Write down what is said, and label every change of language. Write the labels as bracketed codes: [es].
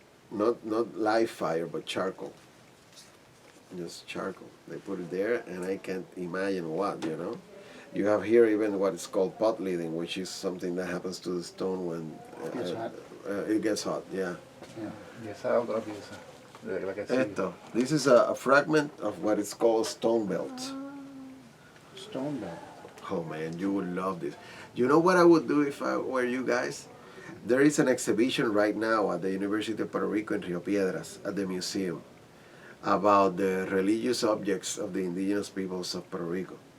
[en] Not live fire, but charcoal. Just charcoal. They put it there, and I can't imagine what, you know. You have here even what is called pot leading, which is something that happens to the stone when it gets hot, yeah. [es] Y esa otra pieza, de la que sigue. [en] Esto, this is a fragment of what is called stone belt. Stone belt. Oh man, you would love this. You know what I would do if I were you guys? There is an exhibition right now at the University of Puerto Rico in Rio Piedras at the museum about the religious objects of the indigenous peoples of Puerto Rico.